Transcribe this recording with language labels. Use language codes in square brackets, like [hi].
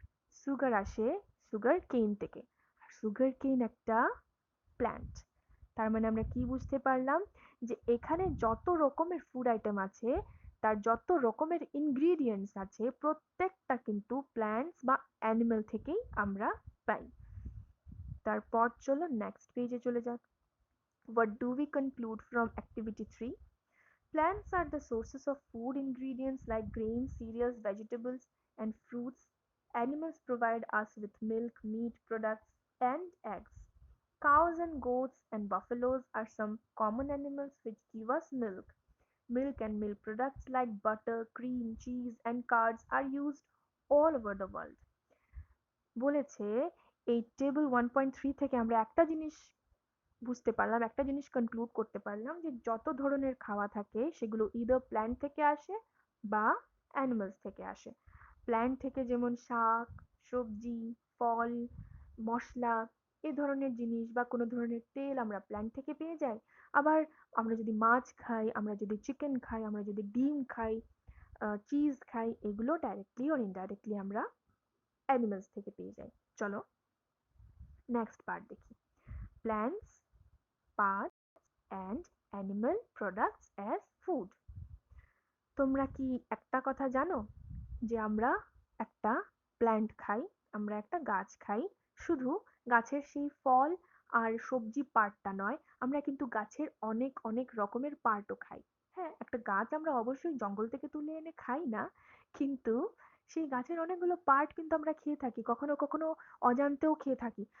[bn] Sugar আসে sugar কেন থেকে, আর সুগার কেন একটা প্ল্যান্ট। তার মানে আমরা কি বুঝতে পারলাম যে এখানে যত রকমের ফুড আইটেম আছে, তার যত রকমের ইনগ্রিডিয়েন্টস আছে প্রত্যেকটা কিন্তু প্ল্যান্টস বা অ্যানিমাল থেকেই আমরা পাই। তারপর চলো নেক্সট পেজে চলে যাক। [en] What do we conclude from activity 3? Plants are the sources of food ingredients like grains, cereals, vegetables, and fruits. Animals provide us with milk, meat products, and eggs. Cows and goats and buffaloes are some common animals which give us milk. Milk and milk products like butter, cream, cheese, and curds are used all over the world. [bn] বলেছে এই table 1.3 থেকে আমরা একটা জিনিস বুঝতে পারলাম, একটা জিনিস কনক্লুড করতে পারলাম যে যত ধরনের খাওয়া থাকে সেগুলো ইদার প্ল্যান্ট থেকে আসে বা অ্যানিমালস থেকে আসে। প্ল্যান্ট থেকে যেমন শাক সবজি ফল মশলা এ ধরনের জিনিস বা কোনো ধরনের তেল আমরা প্ল্যান্ট থেকে পেয়ে যাই। আবার আমরা যদি মাছ খাই, আমরা যদি চিকেন খাই, আমরা যদি ডিম খাই, চিজ খাই, এগুলো ডাইরেক্টলি অর ইনডাইরেক্টলি আমরা অ্যানিমালস থেকে পেয়ে যাই। চলো নেক্সট পার্ট দেখি। [en] Plants, part and animal products as food. [bn] তোমরা কি একটা কথা জানো যে আমরা একটা প্ল্যান্ট খাই, আমরা একটা গাছ খাই, শুধু গাছের সেই ফল আর সবজি পার্টটা নয়, আমরা কিন্তু গাছের অনেক অনেক রকমের পার্টও খাই। হ্যাঁ, একটা গাছ আমরা অবশ্যই জঙ্গল থেকে তুলে এনে খাই না, কিন্তু সেই গাছের অনেকগুলো পার্ট কিন্তু আমরা খেয়ে থাকি, কখনো কখনো অজান্তেও খেয়ে থাকি।